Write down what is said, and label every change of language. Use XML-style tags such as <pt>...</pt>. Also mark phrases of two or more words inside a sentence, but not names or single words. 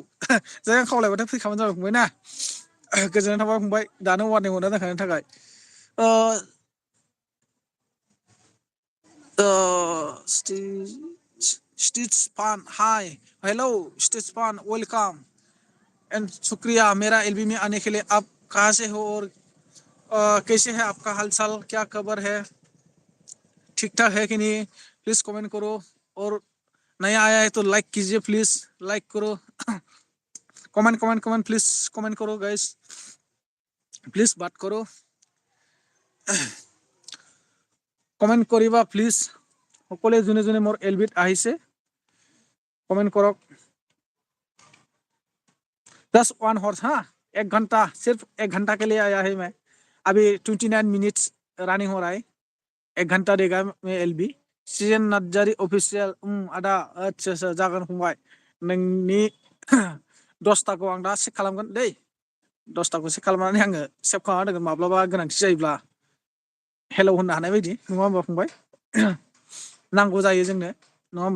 <brx>जै आं खावलायबाथाय फैखाबानो जाबाय फंबाय ना। गोजोननाय थाबाय फंबाय दानो वारनिं हरना दोनखानायनि थाखाय।</brx> <hi>स्टिच</hi> <en>hi hello</en> <hi>स्टिच फान</hi> <en>welcome and</en> <hi>शुक्रिया मेरा एलबी में आने के लिए। आप कहाँ से हो और कैसे है आपका हाल चाल? क्या खबर है? ठीक ठाक है कि नहीं?</hi> <en>please comment</en> <hi>करो और नया आया है तो लाइक कीजिए प्लीज। लाइक करो</hi> <en>comment please comment</en> <hi>करो</hi> <en>guys please</en> <hi>बात करो कमेंट करिबा प्लीज।</hi> <as>সকলে যোনে যোনে মোৰ এলবিত আহিছে কমেন্ট কৰক।</as> <hi>जस्ट 1 हॉर्स हाँ 1 घंटा सिर्फ 1 घंटा के लिए आया है मैं। अभी 29</hi> <en>minutes running</en> <hi>हो रहा है। 1 घंटा देगा मैं एलबी।</hi> <brx>सिजेन नार्जारि अफिसियेल आदा आदसा जागोन फंबाय नोंनि 10टाखौ आं दा चेक खालामगोन दै। 10टाखौ चेक खालामनानै आङो सेभ खालामना दोनगोन माब्लाबा गोनांथि जायोब्ला हेलौ होननो हानाय बायदि नङा होमबा फंबाय? नांगौ जायो जोंनो नङा होमबा?</brx>